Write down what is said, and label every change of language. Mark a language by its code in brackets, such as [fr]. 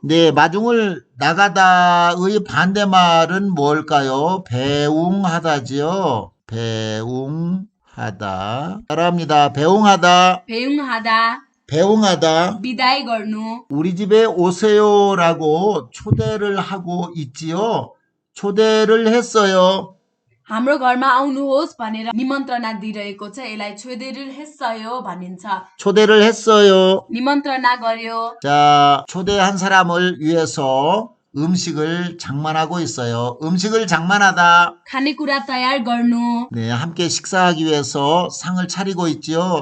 [ko] 네, 마중을 나가다의 반대말은 뭘까요? 배웅하다지요. 배웅하다. 따라합니다. 배웅하다, 배웅하다, 배웅하다. [ne] बिदाई गर्नु, [ko] 우리 집에 오세요라고 초대를 하고 있지요. 초대를 했어요. [ne] हाम्रो घरमा आउनुहोस् भनेर निमन्त्रणा दिइरहेको छ। यसलाई छोडेर [ko] 했어요 [ne] भनिन्छ। [ko] 초대를 했어요. [ne] निमन्त्रणा गर्यो। [ko] 자, 초대한 사람을 위해서 음식을 장만하고 있어요. 음식을 장만하다. [ne] खानेकुरा तयार गर्नु, [ko] 네, 함께 식사하기 위해서 상을 차리고 있지요.